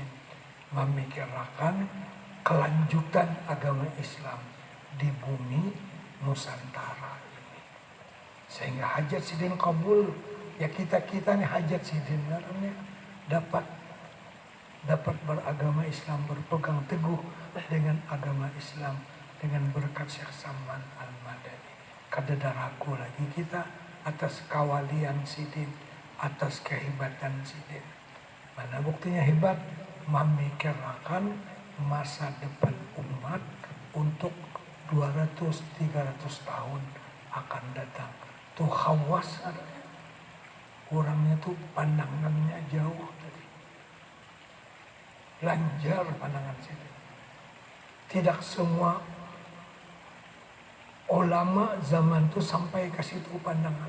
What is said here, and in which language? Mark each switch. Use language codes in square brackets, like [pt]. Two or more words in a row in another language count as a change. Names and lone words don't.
[id] Memikirkan kelanjutan agama Islam di bumi Nusantara ini. Sehingga hajat Sidin kabul. Ya kita nih hajat Sidin namanya dapat beragama Islam, berpegang teguh dengan agama Islam dengan berkat Syekh Saman Al-Madani. Kada ragu lagi kita atas kewalian Sidin, atas kehebatan Sidin. Mana buktinya hebat? Memikirkan masa depan umat untuk 200-300 tahun akan datang. Tuh khawas adanya. Orangnya tuh pandangannya jauh tadi. Lanjar pandangan Sidin. Tidak semua ulama zaman itu sampai ke situ pandangan.